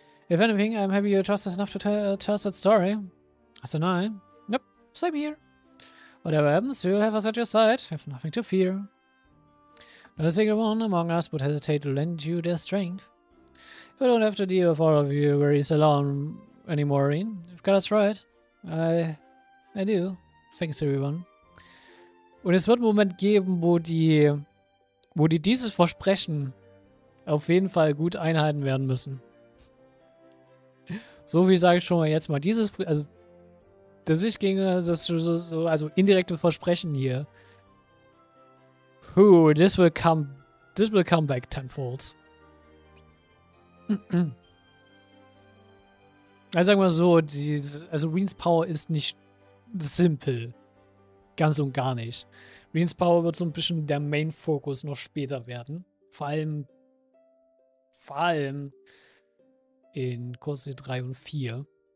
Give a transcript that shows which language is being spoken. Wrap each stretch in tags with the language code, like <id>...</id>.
<en>If anything, I'm happy you trust us enough to tell us that story. As a 9. Yep, same here. Whatever happens, you'll have us at your side. Have nothing to fear. Not a single one among us would hesitate to lend you their strength. You don't have to deal with all of your worries alone anymore, Reen. You've got us right. I do. Thanks, everyone.</en> <de>Und es wird einen Moment geben, wo die dieses Versprechen auf jeden Fall gut einhalten werden müssen. So wie sage ich schon mal jetzt mal, also das ich gegen das also indirekte Versprechen hier.</de> <en>This will come back tenfold.</en> <de>Also sagen wir so, also Reens Power ist nicht simpel. Ganz und gar nicht. Reens Power wird so ein bisschen der Main-Fokus noch später werden. Vor allem in Kurs 3 und 4.</de>